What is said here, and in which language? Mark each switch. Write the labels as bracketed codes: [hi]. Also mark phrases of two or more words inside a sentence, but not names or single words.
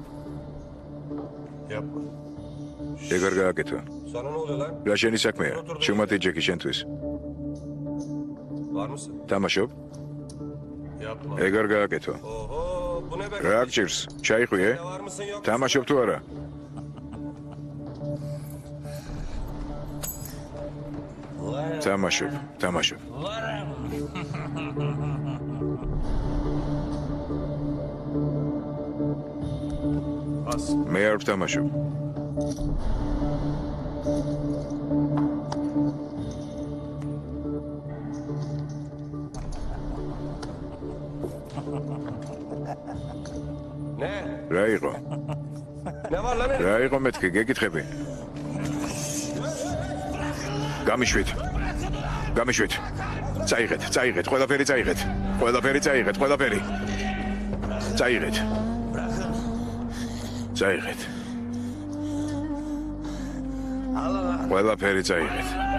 [tr] Yapma. [ka] ეგარ გააკეთო. [tr] Sana ne oluyor lan? [ka] რა შენი საქმეა? შუმატი ჯეკი შენთვის. [tr] Var mısın? [ka] თამაშობ? [tr] Yapma. [ka] ეგარ გააკეთო. [tr] Oho, bu ne be? [ka] რა გჭირს? ჩაიხვიე? [tr] Var mısın yok? [ka] თამაშობ თუ არა? თამაშობ. [tr] Bas. [ka] მე არ ვთამაშობ. [tr] Ne? [ka] რა იყო? [tr] Ne var lan? [ka] რა იყო მეთქი, გეკითხები? გამიშვით. წაიღეთ, ყველაფერი წაიღეთ. ყველაფერი. წაიღეთ. ყველაფერი წაიღეთ.